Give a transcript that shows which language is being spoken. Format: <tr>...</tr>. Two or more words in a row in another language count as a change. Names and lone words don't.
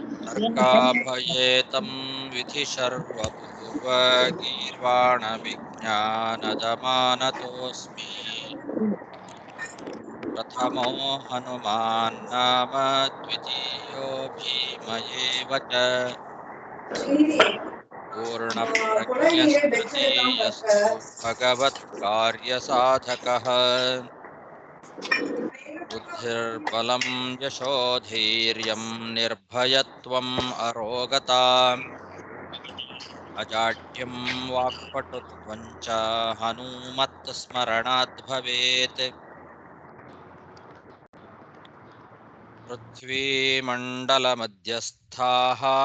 <sa>ನರ್ಕಾಭಯೇತಂ ವಿಧಿ ಸರ್ವಪೂರ್ವಗೀರ್ವಾಣ ವಿಜ್ಞಾನದಮಾನತೋಸ್ಮಿ ಪ್ರಥಮೋ ಹನುಮಾನ್ ನಾಮ ದ್ವಿತೀಯೋ ಭೀಮ ಏವ ಚ ಪೂರ್ಣಪ್ರಜ್ಞಸ್ತೃತೀಯಸ್ತು ಭಗವತ್ಕಾರ್ಯಸಾಧಕಃ ಬುದ್ಧಿರ್ಬಲಂ ಯಶೋಧೈರ್ಯಂ ನಿರ್ಭಯತ್ವಂ ಅರೋಗತಾ ಅಜಾಡ್ಯಂ ವಾಕ್ಪಟುತ್ವಂ ಚ ಹನುಮತ್ ಸ್ಮರಣಾತ್ ಭವೇತ್ ಪೃಥ್ವೀಮಂಡಲಮಧ್ಯಸ್ಥಾಃ</sa>